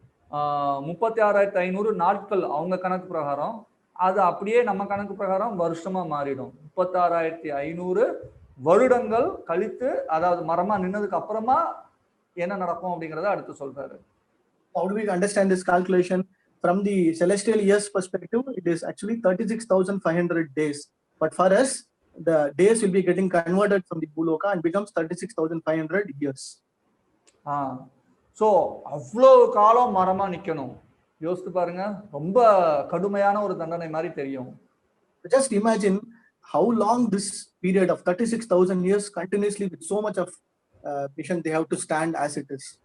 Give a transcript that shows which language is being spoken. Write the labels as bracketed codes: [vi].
[ta] 36,500 நாட்கள் அவங்க கணக்கு பிரகாரம். அது அப்படியே நம்ம கணக்கு பிரகாரம் வருஷமா மாறிடும். 36,500 வருடங்கள் கழித்து, அதாவது மரமா நின்னதுக்கு அப்புறமா என்ன நடக்கும் அப்படிங்கறத அடுத்து சொல்றாரு. [en] How do we understand this calculation? From the celestial years perspective, it is actually 36,500 days. But for us, the days will be getting converted from the Bhuloka and becomes 36,500 years. [ta] So அவ்வளவு காலம் மரமா நிக்கணும். யோசித்து பாருங்க, ரொம்ப கடுமையான ஒரு தண்டனை மாதிரி தெரியும். [en] Just imagine how long this period of 36,000 years continuously with so much of patience they have to stand as it is.